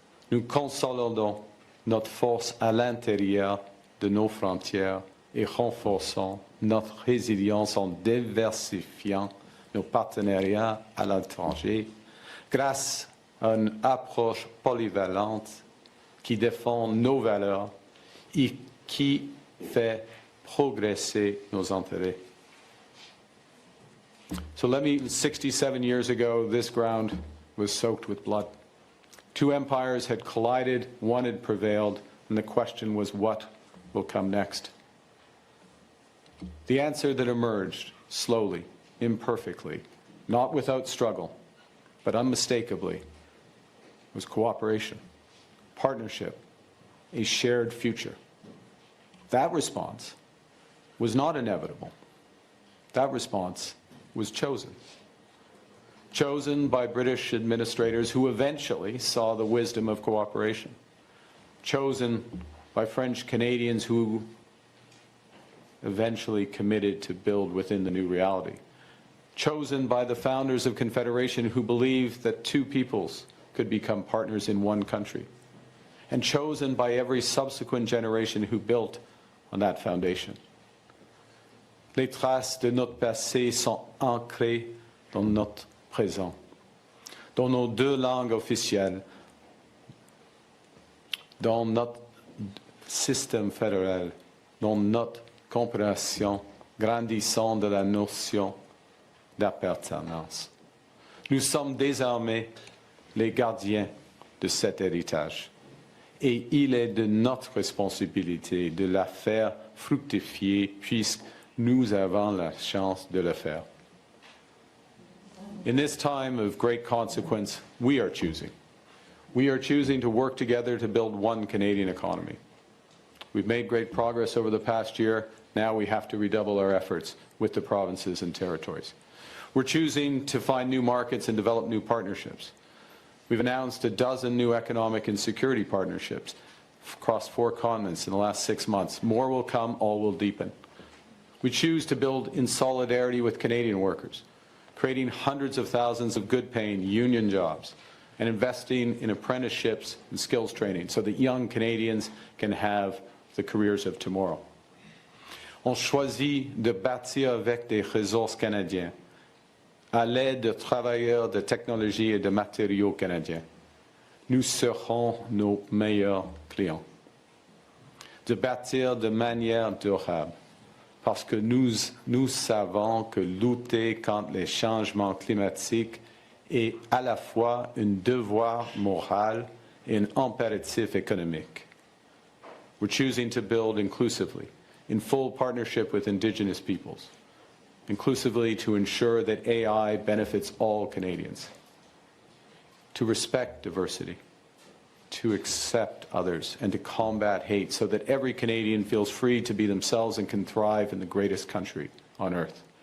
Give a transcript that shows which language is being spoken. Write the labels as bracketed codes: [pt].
[fr] Nous consolidons notre force à l'intérieur de nos frontières et renforçons notre résilience en diversifiant nos partenariats à l'étranger grâce à une approche polyvalente qui défend nos valeurs et qui fait progresser nos intérêts. [en] So 67 years ago, this ground was soaked with blood. Two empires had collided, one had prevailed, and the question was, what will come next? The answer that emerged slowly, imperfectly, not without struggle, but unmistakably, was cooperation, partnership, a shared future. That response was not inevitable. That response was chosen. Chosen by British administrators who eventually saw the wisdom of cooperation. Chosen by French Canadians who eventually committed to build within the new reality. Chosen by the founders of Confederation who believed that two peoples could become partners in one country. And chosen by every subsequent generation who built on that foundation. [fr] Les traces de notre passé sont ancrées dans notre présent, dans nos deux langues officielles, dans notre système fédéral, dans notre compréhension grandissante de la notion d'appartenance. Nous sommes désormais les gardiens de cet héritage. Et il est de notre responsabilité de la faire fructifier puisque nous avons la chance de le faire. [en] In this time of great consequence, we are choosing. We are choosing to work together to build one Canadian economy. We've made great progress over the past year. Now we have to redouble our efforts with the provinces and territories. We're choosing to find new markets and develop new partnerships. We've announced a dozen new economic and security partnerships across 4 continents in the last 6 months. More will come, all will deepen. We choose to build in solidarity with Canadian workers, creating hundreds of thousands of good-paying union jobs and investing in apprenticeships and skills training so that young Canadians can have the careers of tomorrow. [fr] On choisit de bâtir avec des ressources canadiens, à l'aide de travailleurs de technologie et de matériaux canadiens. Nous serons nos meilleurs clients. De bâtir de manière durable, parce que nous savons que lutter contre les changements climatiques est à la fois un devoir moral et un impératif économique. [en] We're choosing to build inclusively, in full partnership with Indigenous peoples, inclusively to ensure that AI benefits all Canadians, to respect diversity, to accept others, and to combat hate so that every Canadian feels free to be themselves and can thrive in the greatest country on earth.